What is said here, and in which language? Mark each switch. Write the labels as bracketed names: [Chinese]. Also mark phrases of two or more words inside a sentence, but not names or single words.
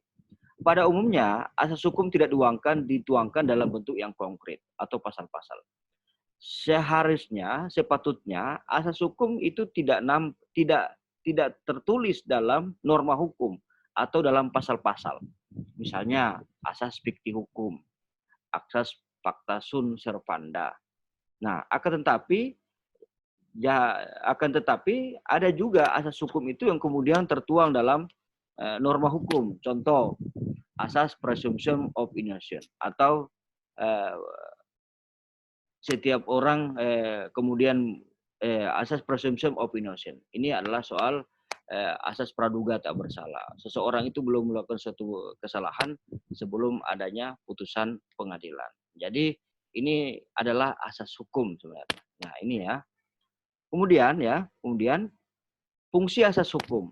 [Indonesian] Pada umumnya asas hukum tidak dituangkan dalam bentuk yang konkret atau pasal-pasal. Seharusnya, sepatutnya asas hukum itu tidak tertulis dalam norma hukum atau dalam pasal-pasal. Misalnya asas fikti hukum, asas [Latin] pacta sunt servanda. [Indonesian] Nah, akan tetapi ada juga asas hukum itu yang kemudian tertuang dalam norma hukum. Contoh, asas [English] presumption of innocence [Indonesian] atau setiap orang kemudian asas [English] presumption of innocence. [Indonesian] Ini adalah soal asas praduga tak bersalah. Seseorang itu belum melakukan suatu kesalahan sebelum adanya putusan pengadilan. Jadi ini adalah asas hukum sebenarnya. Nah, ini ya. Kemudian fungsi asas hukum.